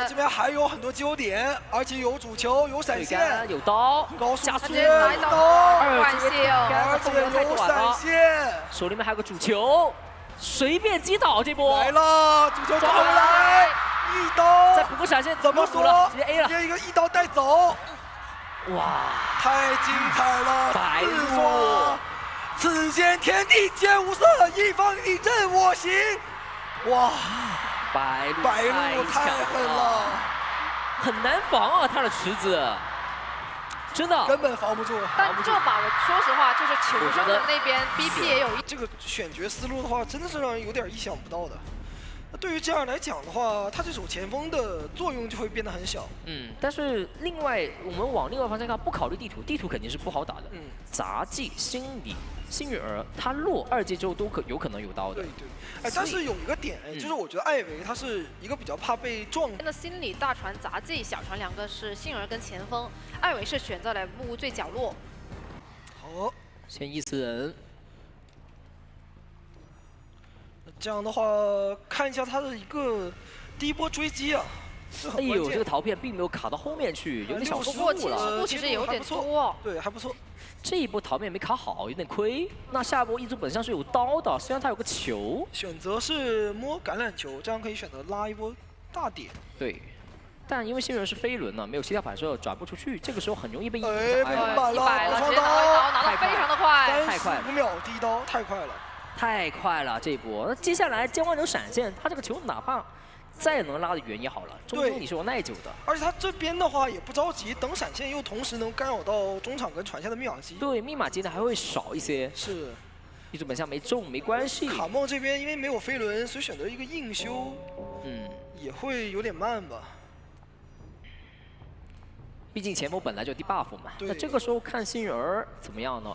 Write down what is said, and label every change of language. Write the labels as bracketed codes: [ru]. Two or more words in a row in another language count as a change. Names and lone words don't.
[zh] 這邊還有很多機油點，而且有主球，有閃現，有刀，高速直接來刀，而且有閃現，手裡面還有個主球。隨便擊倒這波來了，主球抓回來，一刀再補個閃現，怎麼說？直接 A 了，直接一個一刀帶走，哇，太精彩了！白鹿，此間天地皆無色，一方你任我行。哇，白鹿太狠了，很難防啊，他的池子。真的根本防不住，但這把我說實話，就是球上的那邊 BP 也有這個選角思路的話，真的是讓人有點意想不到的。那對於這樣來講的話，他這手前鋒的作用就會變得很小。但是另外我們往另外方向看，不考慮地圖，地圖肯定是不好打的。雜技、心理、幸運兒，他落2階之後都有可能有刀的。對。哎，但是有一個點，就是我覺得艾維他是一個比較怕被撞。那心理大船、雜技、小船2個是幸運兒跟前鋒，艾維是選擇了木屋最角落。好， 好，先伊斯人。这样的话，看一下他的一个第一波追击啊。哎呦，这个陶片并没有卡到后面去，有点小失误了。其实有点多，对，还不错。这一波陶片没卡好，有点亏。那下一波一族本相是有刀的，虽然他有个球，选擇是摸橄欖球，這樣可以選擇拉一波大點。對，但因為新人是飛輪呢，沒有其他反射轉不出去，這個時候很容易被一族被滿了，直接拿一刀，拿得非常的快，太快了，35秒第一刀太快了。太快了這一波，那接下來江灣有閃現，他這個球哪怕再能拉得遠也好了，中鋒你是有耐久的。而且他這邊的話也不着急，等閃現又同時能干擾到中場跟傳下的密碼機。對，密碼機呢還會少一些。是，一組本相沒中沒關係。卡夢這邊因為沒有飛輪，所以選擇一個硬修，也會有點慢吧。畢竟前鋒本來就有 debuff 嘛，那這個時候看星兒怎麼樣呢？